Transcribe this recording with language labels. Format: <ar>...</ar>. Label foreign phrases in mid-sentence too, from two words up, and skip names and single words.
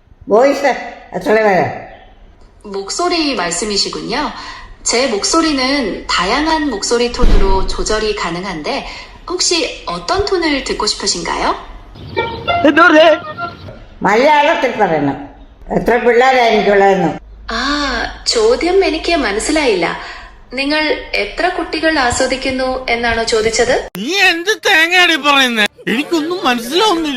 <ko>보이스 어쩌래요? 목소리 말씀이시군요. 제 목소리는 다양한 목소리 톤으로 조절이 가능한데 혹시 어떤 톤을 듣고 싶으신가요?</ko> <ml>മലയാളത്തിൽ പറയണം. എത്ര പിള്ളേരായിരിക്കുള്ളതെന്ന്. ആ, ചോദ്യം എനിക്ക് മനസ്സിലായില്ല. നിങ്ങൾ എത്ര കുട്ടികൾ ആസ്വദിക്കുന്നു എന്നാണോ ചോദിച്ചത്? നീ എന്ത് തേങ്ങയാടി പറയുന്നേ? എനിക്കൊന്നും മനസ്സിലാവുന്നില്ല.</ml>